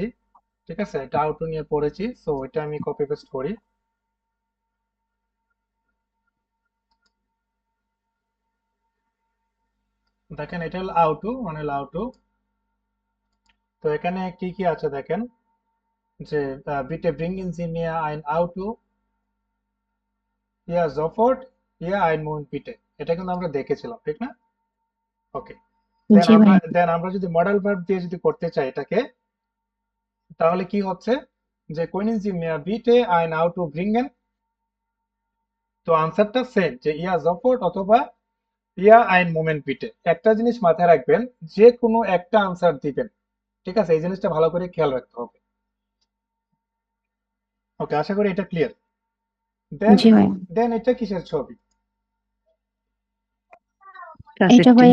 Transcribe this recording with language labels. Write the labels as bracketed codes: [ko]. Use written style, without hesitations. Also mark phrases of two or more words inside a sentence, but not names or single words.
[bn] ঠিক আছে, এটা আউটো নিয়ে পড়েছি, সো এটা আমি [en] copy paste [bn] করি। দেখেন এটা হলো আউটো, মানে হলো আউটো। তো এখানে কি কি আছে দেখেন, যে [de] bitte bringen Sie mir ein Auto, ja sofort, ja ein Moment bitte, [bn] এটা কিন্তু আমরা দেখেছিলাম, ঠিক না? ওকে, জি ভাইয়া। দেন আমরা যদি মডেল ভার্ব দিয়ে যদি করতে চাই এটাকে, তাহলে কি হচ্ছে যে [de] können Sie mir bitte ein Auto bringen, [bn] তো আনসারটা সেম, যে [de] ja sofort [bn] অথবা [de] ja ein Moment bitte. [bn] একটা জিনিস মাথায় রাখবেন, যে কোনো একটা আনসার দিবেন, ঠিক আছে? এই জিনিসটা ভালো করে খেয়াল রাখতে হবে। ওকে, আশা করি এটা ক্লিয়ার। দেন জি ভাইয়া। দেন এটা কিসের ছবি? এটা ক্যাসেটটি।